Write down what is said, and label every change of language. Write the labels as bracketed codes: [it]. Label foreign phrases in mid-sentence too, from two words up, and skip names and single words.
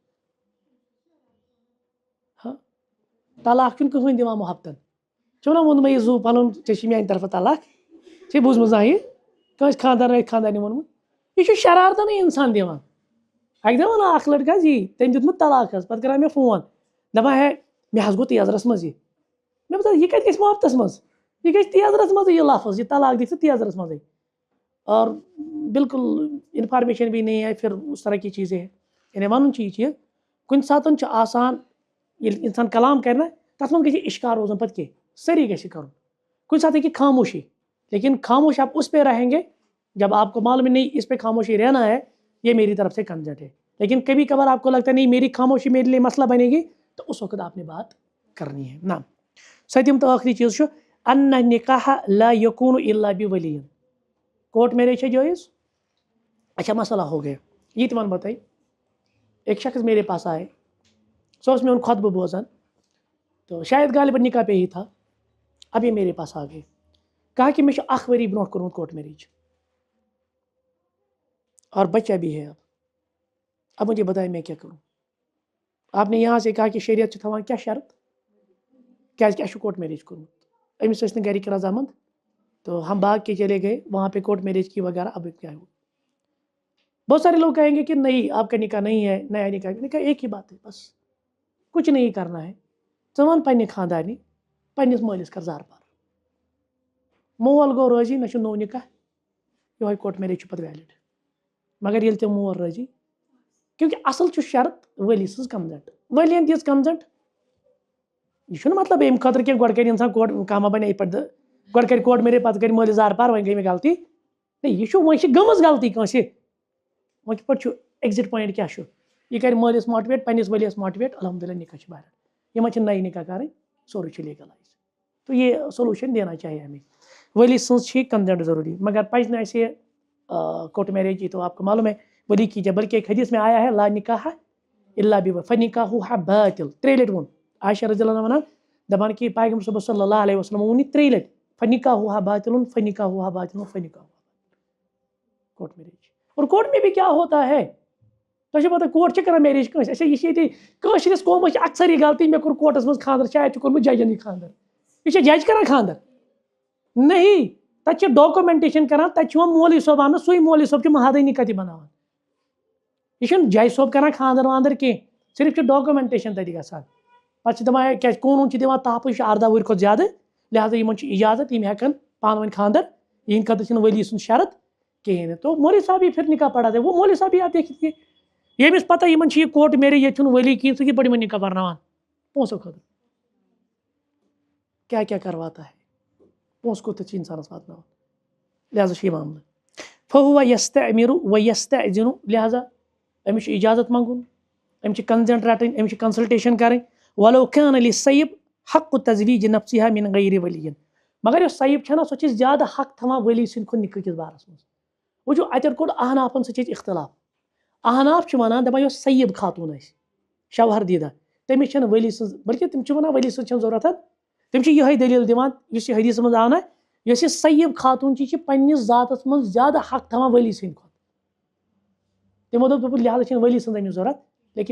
[ks] ہاں طلاق چھُنہٕ کٕہٕنۍ دِوان محبتن، چھُنہ ووٚنمُت یہِ زُو پنُن ژےٚ چھِ میانہِ طرفہٕ طلاق، ژےٚ بوٗزمٕژ زانٛہہ یہِ کٲنٛسہِ خاندارنہِ خاندارنہِ ووٚنمُت؟ یہِ چھُ شرارتنٕے انسان دِوان. اکہِ دۄہ ووٚن اکھ لڑکہٕ حظ یی تٔمۍ دیُتمُت طلاق حظ، پتہٕ کران مےٚ فون دپان ہے مےٚ حظ گوٚو تیزرس منٛز یہِ. مےٚ بتا یہِ کتہِ گژھِ محبتس منٛز، یہِ گژھِ تیزرس منٛزٕے یہِ لفظ، یہ طلاق دی ژٕ تیزرس منٛزٕے. [ur] اور بالکل انفارمیشن بھی نہیں ہے پھر اس طرح کی چیزیں ہیں. [ks] یعنی ونُن چھُ یہِ چیٖز کُنہِ ساتہٕ چھُ آسان ییٚلہِ انسان کلام کرِ نا تتھ منٛز گژھِ یہِ اشکار روزُن پتہٕ کینٛہہ، سٲری گژھِ کرُن. کُنہِ ساتہٕ ہیٚکہِ خاموشی، [ur] لیکن خاموش آپ اس پہ رہیں گے جب آپ کو معلوم نہیں اس پہ خاموشی رہنا ہے یہ میری طرف سے کنسنٹ ہے. لیکن کبھی کبھار آپ کو لگتا ہے نہیں میری خاموشی میرے لیے مسئلہ بنے گی تو اس وقت آپ نے بات کرنی ہے. [ar] نعم. [ks] سٔتِم تو ٲخری چیٖز چھُ [ar] ان نکاح لا یکون الا بولی. [ur] کورٹ میریج ہے جائز؟ اچھا مسئلہ ہو گیا یہ تو ون بتائی. ایک شخص میرے پاس آئے، سو اس میں ان خطبہ بوزان تو شاید غالباً نکاح پہ ہی تھا. اب یہ میرے پاس آ گئے، کہا کہ میں [ks] اخ ؤری برونٛٹھ کوٚرمُت [ur] کورٹ میریج اور بچہ بھی ہے. اب مجھے بتائیں میں کیا کروں. آپ نے یہاں سے کہا کہ [ks] شریعت چھِ تھاوان کیا شرط کیٛازِ اَسہِ چھُ کورٹ میریج کوٚرمُت، أمِس ٲسۍ نہٕ گرِکۍ رضامند [ur] تو ہم بھاگ کے چلے گئے وہاں پہ کورٹ میریج کی وغیرہ. اب کیا ہو، بہت سارے لوگ کہیں گے کہ نہیں آپ کا نکاح نہیں ہے، نیا نکاح ایک ہی بات ہے بس کچھ نہیں کرنا ہے. [ks] ژٕ وَن پننہِ خاندارنہِ پننِس مٲلِس کر زار پار، مول گوٚو رٲضی مےٚ چھُ نوٚو نکاح، یِہوے کورٹ میریج چھُ پتہٕ ویلِڈ. مگر ییٚلہِ تہِ مول رٲضی، کیونکہ اصل چھُ شرط ولی سٕنٛز کنسنٹ. ؤلین دِژ کنسنٹ، یہ چھُنہٕ مطلب امہِ خٲطرٕ کینٛہہ گۄڈٕ کرِ انسان کورٹ کانٛہہ ما بنہِ یِتھ پٲٹھۍ گۄڈٕ کرِ کورٹ میریج پتہٕ کرِ مٲلِس زار پار وۄنۍ گٔے مےٚ غلطی. نہیں یہ چھُ وۄنۍ چھِ گٔمٕژ غلطی کٲنٛسہِ وۄنۍ کِتھ پٲٹھۍ چھُ ایٚگزِٹ پویِنٛٹ کیٛاہ چھُ یہِ کَرِ مٲلِس ماٹِویٹ پنٛنِس ؤلِیَس ماٹِویٹ الحمدُاللہ نِکاح چھِ بہرحال یِمن چھِ نَیہِ نِکاح کَرٕنۍ سورُے چھُ لیٖگَلایز [ur] تو یہ سولوشن دینا چاہیے ہمیں [ks] ولی سٕنٛز چھِ کنزنٹ ضروری مگر پَزِ نہٕ اَسہِ کوٹ میریج [ur] تو آپ کو معلوم ہے ولی کیجیے بلکہ ایک حدیث میں آیا ہے [ar] لا نکاح الا فنکاحُہا باطل [ks] 3 لٹہِ ووٚن عائشہ رضی اللہ عنہا وَنان دَپان کہ پیغمبر صبح صلی اللہ علیہ وسلم ووٚن یہِ 3 لٹہِ [ar] فنکاحُہا باطل فنکاحُہا باطل فنکاحُہا [ks] کوٹ میریج [ur] اور کورٹ میں بھی کیا ہوتا ہے [ks] تۄہہِ چھو پتہ کورٹ چھِ کران میریج کٲنٛسہِ اَسے یہِ چھِ ییٚتہِ کٲشرِس قومس چھِ اکثر یہِ غلطی مےٚ کوٚر کورٹس منٛز خانٛدر شاید چھُ کوٚرمُت ججن یہِ خانٛدر یہ جج کران خانٛدر نہیں تتہِ چھِ ڈاکومنٹیشن کران تتہِ چھُ یِوان مولوی صٲب اننہٕ سُے مولوی صٲب چھُ مہادی نِکاح تہِ بناوان یہ چھُنہٕ جج صٲب کران خانٛدر واندر کینٛہہ صرف چھِ ڈاکومنٹیشن تتہِ گژھان پتہٕ چھِ دپان کیازِ قونوٗن چھِ دِوان تحفظ یہِ چھُ 18 وُہٕرۍ کھۄتہٕ زیادٕ لہٰذا یِمن چھُ اجازت یِم ہٮ۪کن پانہٕ ؤنۍ خانٛدر یِہنٛدِ خٲطرٕ چھِنہٕ ؤلی سُنٛد شرط کِہیٖنۍ نہٕ [ur] تو مولوی صاحب ہی پھر نکاح پڑھا دے وہ مولوی صاحب ہی آتے کہ [ks] ییٚمِس پتہ یِمن چھِ یہِ کوٹ میریج ییٚتہِ چھُنہٕ ؤلی کِہیٖنۍ سُہ کِتھ پٲٹھۍ یِمن نکاح پرناوان پونٛسو خٲطرٕ کیٛاہ کیٛاہ [ur] کرواتا ہے [ks] پونٛسہٕ کوٗتاہ چھِ اِنسانس واتناوان لہٰذا چھُ یہِ معاملہٕ [ar] فہو یستعمر ویستأذن [ks] لہٰذا أمِس چھُ اجازت منٛگُن أمِس چھِ کنزنٹ رٹٕنۍ أمِس چھِ کنسلٹیشن کرٕنۍ [ar] ولو کان للصیب حق تزویج نفسها من غیر ولی [ks] مگر یۄس صیب چھےٚ نا سۄ چھِ زیادٕ حق تھاوان ولی سٕنٛدِ کھۄتہٕ نکاح کِس بارس منٛز وٕچھو اتٮ۪ن کوٚر احنافن سۭتۍ چھِ ییٚتہِ اختلاف احناف چھِ ونان دپان یۄس صیب خاتوٗن آسہِ شوہر دیٖدا تٔمِس چھنہٕ ولی سٕنٛز بلکہِ تِم چھِ ونان ولی سٕنٛز چھنہٕ ضروٗرت تِم چھِ یِہے دٔلیٖل دِوان یُس یہِ حدیثس منٛز آو نا یۄس یہِ صیب خاتوٗن چھِ یہِ چھِ پننِس ذاتس منٛز زیادٕ حق تھاوان ولی سٕنٛدِ کھۄتہٕ تِمو دوٚپ لہٰذا چھنہٕ ولی سٕنٛز أمِس ضروٗرت لیکن